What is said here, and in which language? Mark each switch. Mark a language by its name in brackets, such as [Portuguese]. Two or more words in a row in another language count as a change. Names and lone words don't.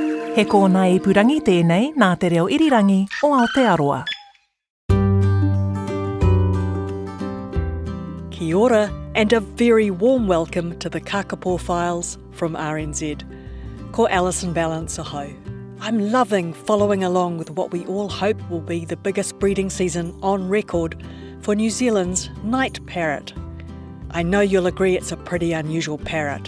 [Māori] He kōna ipurangi tēnei nā te reo irirangi o Aotearoa. Kia ora, [English] and a very warm welcome to the Kākāpō Files from RNZ. [Māori] Ko Alison Ballance ahau. [English] I'm loving following along with what we all hope will be the biggest breeding season on record for New Zealand's night parrot. I know you'll agree it's a pretty unusual parrot.